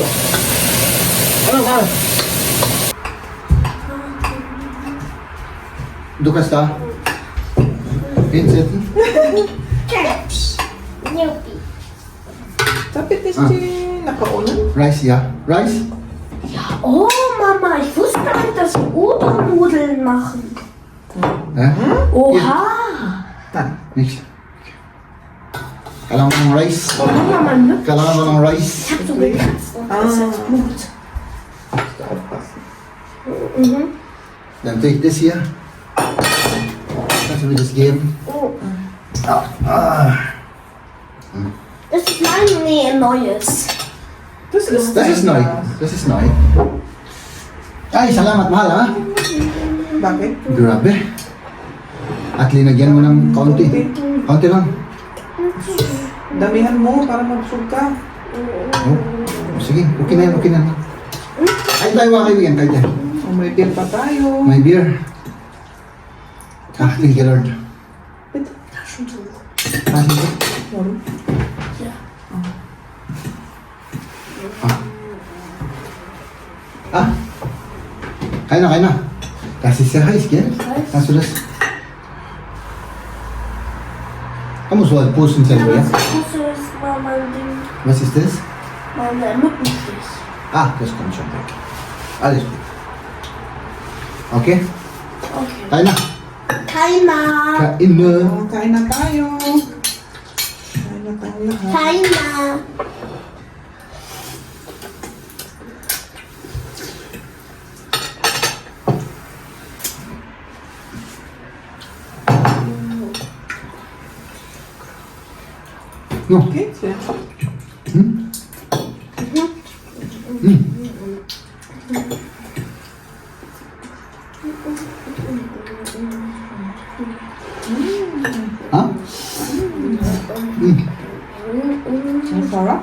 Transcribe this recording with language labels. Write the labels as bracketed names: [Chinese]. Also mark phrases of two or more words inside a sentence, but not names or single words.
[Filipino] Ano ka? Dukas ta? Vincent? Chips. Snoopy. Tapos nakaulan. [English] Rice, yeah. Rice? [German] Oh, Mama, ich wusste gar nicht, dass wir Odernudeln machen. Eh? Oha. Tan. [Filipino] Mix. Kailangan mo ng rice. [German] Oh, Mama, ne? [Filipino] Kailangan mo ng rice. [German] Ich hab so gekratzt. Das ist jetzt gut. Aufpassen. Mhm. [English] Then take this here. [German] Lass mir das geben. Oh. Ah. Das ist mein neues. Das ist Das ist neu. Das ist neu. [Filipino] Ay, salamat mahal ha. Bakit? Grabe. At linagyan mo ng kaunti. Kaunti lang. Damihan mo para mabusog ka. Oh. Sige, okay na yan, okay na. Ay, tayo mga kaibigan, kayo tayo. Oh, may beer pa tayo. May beer. Ah, [English] thank you Lord. [German] Bitte. Taschentuch. [Filipino] Ah, sige. [German] Warum? Ja. Ah. [Filipino] Kain na. [German] Das ist sehr heiß, gell? weiß. Hast du das? Kann man so halt posten selber, ja? Das ist mal mein Ding. Was ist das? Meine Mückenstich. Ah, das kommt schon weg. Alles gut. Okay? Okay. [Filipino] Kain na. [German] Keiner. [Filipino] Kain na. Oh, kain na tayo. Kain na tayo lahat. [German] Keiner. No. Geht's ja? Hm? Hm. Ha? Hm. [Filipino] Ang sarap.